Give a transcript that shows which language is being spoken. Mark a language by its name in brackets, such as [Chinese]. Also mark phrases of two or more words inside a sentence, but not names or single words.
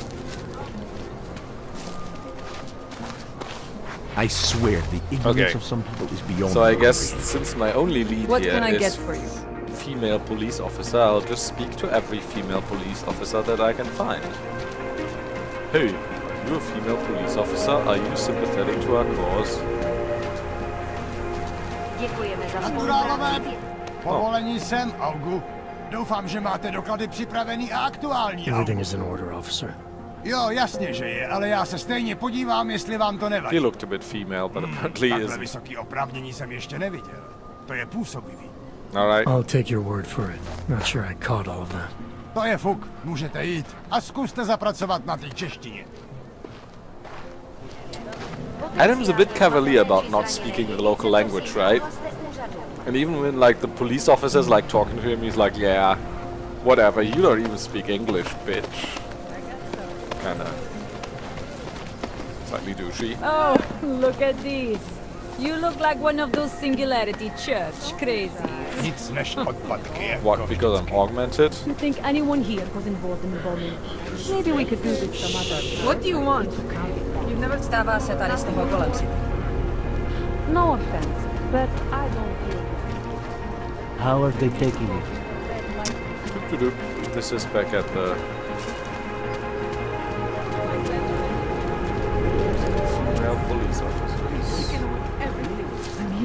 [English] I swear the ignorance of some people is beyond So I me. guess since my only lead What here can I is get for you? female police officer, I'll just speak to every female police officer that I can find. Hey, are you a female police officer? Are you sympathetic to our cause? [Czech] Děkujeme za Naturálové, spolupráci. povolení sem, Augu. Doufám, že máte doklady připravený a aktuální, [English] Everything Augu. is in order, officer. [Czech] Jo, jasně, že je, ale já se stejně podívám, jestli vám to nevadí. [English] He looked a bit female, but apparently [Czech] Takhle [English] isn't. [Czech] vysoký oprávnění jsem ještě neviděl. To je působivý. [English] Alright. I'll take your word for it. Not sure I caught all of that. To je fuk, můžete jít. A zkuste zapracovat na té češtině. Adam's a bit cavalier about not speaking the local language, right? And even when like the police officers like talking to him, he's like, yeah, whatever, you don't even speak English, bitch. Kinda slightly douchey. Oh, look at this. You look like one of those Singularity Church crazies. [Czech] Nic než odpadky, jako [English] What, because I'm augmented? You think anyone here was involved in the bombing? Maybe we could do this some other. What do you want? [Czech] Stává se tady z toho kolem si. [English] No offense, but I don't feel. How are they taking it? Doop-de-doop. This is back at the female police officers.